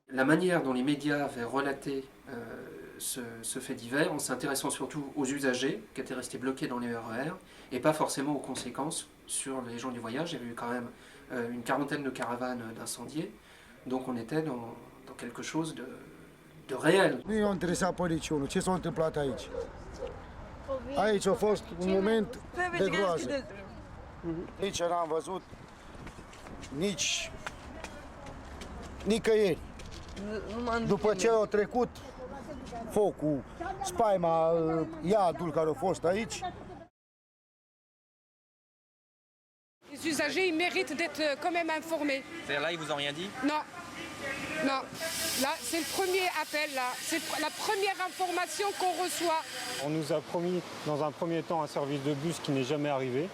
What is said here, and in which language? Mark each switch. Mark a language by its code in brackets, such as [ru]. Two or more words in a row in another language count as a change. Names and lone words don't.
[fr] La manière dont les médias avaient relaté ce fait divers, en s'intéressant surtout aux usagers qui étaient restés bloqués dans les RER, et pas forcément aux conséquences sur les gens du voyage. Il y avait eu quand même une quarantaine de caravanes d'incendiés. Donc on était dans quelque chose de réel. [ro] Nu i-a interesat pe niciunul. Ce s-a întâmplat aici? Aici a fost un moment de groază. Nici n-am văzut, nicăieri. După ce a trecut focul, spaima, iadul care a fost aici. [fr] Les usagers, ils méritent d'être quand même informés. C'est-à-dire là, ils vous ont rien dit? Non. Non. Là, c'est le premier appel, là. C'est la première information qu'on reçoit. On nous a promis, dans un premier temps, un service de bus qui n'est jamais arrivé.